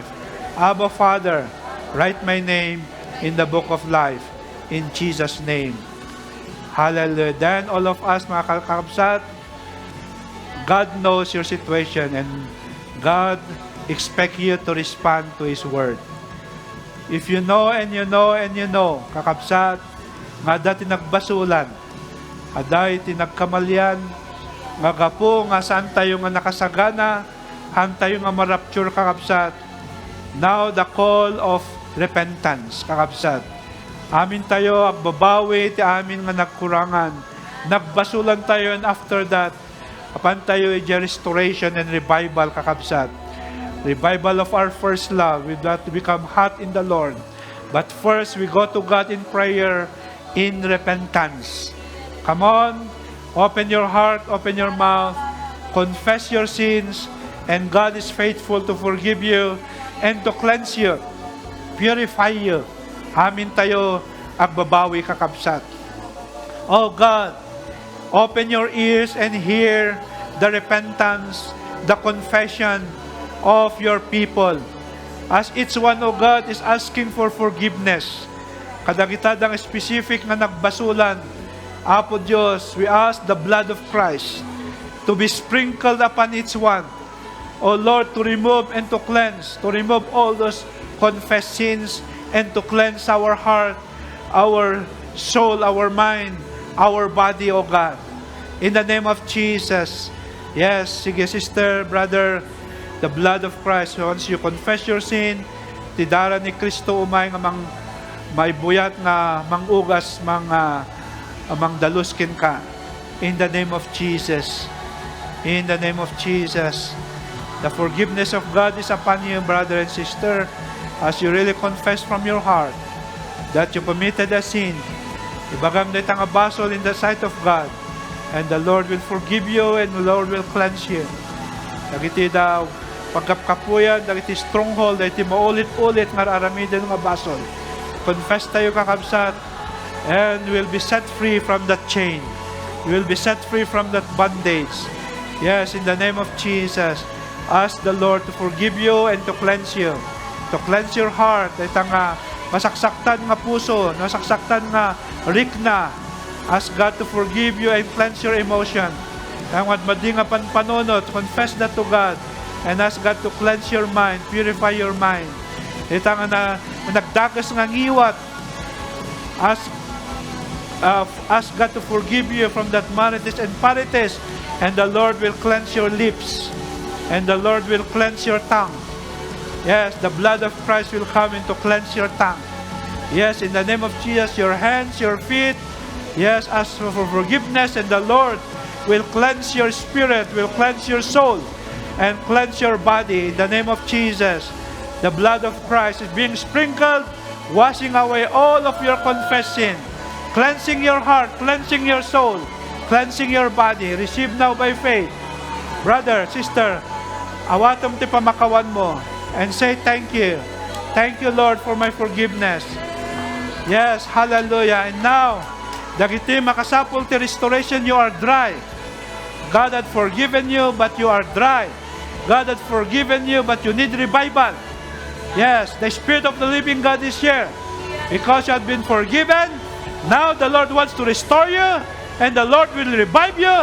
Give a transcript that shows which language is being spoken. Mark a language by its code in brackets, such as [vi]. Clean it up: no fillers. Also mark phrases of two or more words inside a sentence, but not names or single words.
[en] Abba, Father, write my name in the book of life. In Jesus' name. Hallelujah. Then all of us, [ilo] mga kakabsat, [en] God knows your situation and God expects you to respond to His word. If you know and you know and you know, [ilo] kakabsat, nga dati nagbasulan, aday tinagkamalyan, nga gapo nga saan tayo nga nakasagana, han tayo nga marapture, kakabsat. [en] Now the call of repentance, [ilo] kakabsat. Amin tayo agbabawi ti amin nga nagkurangan. Nagbasulan tayo [en] and after that, [ilo] apan tayo [en] restoration and revival, [ilo] kakabsat. [en] Revival of our first love. We got to become hot in the Lord. But first, we go to God in prayer, in repentance. Come on. Open your heart, open your mouth, confess your sins, and God is faithful to forgive you and to cleanse you, purify you. [ilo] Amin tayo agbabawi, kakabsat. [en] Oh God, open your ears and hear the repentance, the confession of your people. As each one, oh God, is asking for forgiveness. [ilo] Kadagitadang specific na nagbasulan, Apo Diyos, [en] we ask the blood of Christ to be sprinkled upon each one. O Lord, to remove and to cleanse, to remove all those confessed sins and to cleanse our heart, our soul, our mind, our body, O God. In the name of Jesus. Yes, sige sister, brother, the blood of Christ, once you confess your sin, [ilo] tidara ni Kristo umay nga may buyat nga mangugas, mang daluskin ka. [en] In the name of Jesus. In the name of Jesus. The forgiveness of God is upon you, brother and sister, as you really confess from your heart that you committed a sin. [ilo] Ibagam na itang abasol [en] in the sight of God, and the Lord will forgive you and the Lord will cleanse you. [ilo] Dagiti daw pagkapkapuyan, dagiti stronghold, dagiti maulit-ulit nga aramidin ng abasol. Confess tayo kakabsat, [en] and will be set free from that chain. You will be set free from that bondage. Yes, in the name of Jesus, ask the Lord to forgive you and to cleanse you. To cleanse your heart. [ilo] Ito nga, masaksaktan nga puso, masaksaktan nga rikna. [en] Ask God to forgive you and cleanse your emotion. [ilo] Ang madmadi nga panpanunot, [en] confess that to God. And ask God to cleanse your mind, purify your mind. [ilo] Ito nga na nagdagas nga ngiwat. [en] Ask God to forgive you from that malice and parites, and the Lord will cleanse your lips, and the Lord will cleanse your tongue. Yes, the blood of Christ will come in to cleanse your tongue. Yes, in the name of Jesus, your hands, your feet, yes, ask for forgiveness, and the Lord will cleanse your spirit, will cleanse your soul, and cleanse your body. In the name of Jesus, the blood of Christ is being sprinkled, washing away all of your confessing, cleansing your heart, cleansing your soul, cleansing your body. Receive now by faith. Brother, sister, [ilo] awatom ti pamakawan mo [en] and say thank you. Thank you, Lord, for my forgiveness. Yes, hallelujah. And now, [ilo] dagiti makasapul ti restoration, [en] you are dry. God had forgiven you, but you are dry. God had forgiven you, but you need revival. Yes, the Spirit of the living God is here. Because you have been forgiven, now the Lord wants to restore you, and the Lord will revive you.